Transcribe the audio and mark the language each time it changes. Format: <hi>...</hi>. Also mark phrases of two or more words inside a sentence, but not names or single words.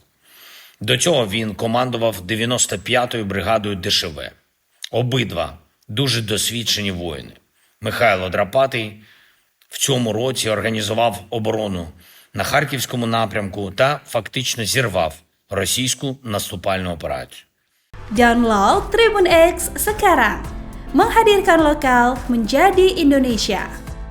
<uk>До цього він командував 95-ю бригадою ДШВ. Обидва дуже досвідчені воїни. Михайло Драпатий в цьому році організував оборону на Харківському напрямку та фактично зірвав російську наступальну операцію.</uk> <id>Download Tribun X sekarang, menghadirkan lokal menjadi Indonesia.</id>